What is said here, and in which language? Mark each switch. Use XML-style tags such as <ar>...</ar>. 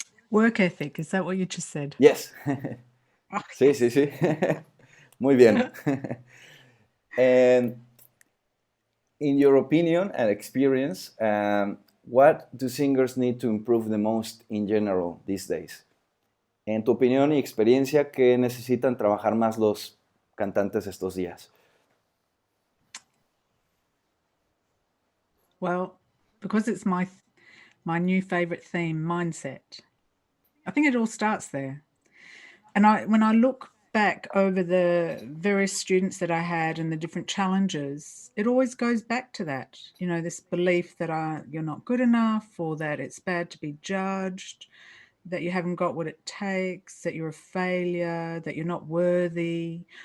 <en>Work ethic, is that what you just said? Yes.</en> <es>Sí, sí, sí. Muy bien.</es> <en>And in your opinion and experience, what do singers need to improve the most in general these days?</en> <es>En tu opinión y experiencia, ¿qué necesitan trabajar más los cantantes estos días?</es> <en>Well, because it's my new favorite theme, mindset. I think it all starts there. And when I look back over the various students that I had and the different challenges, it always goes back to that, you know, this belief that you're not good enough, or that it's bad to be judged, that you haven't got what it takes, that you're a failure, that you're not worthy.</en>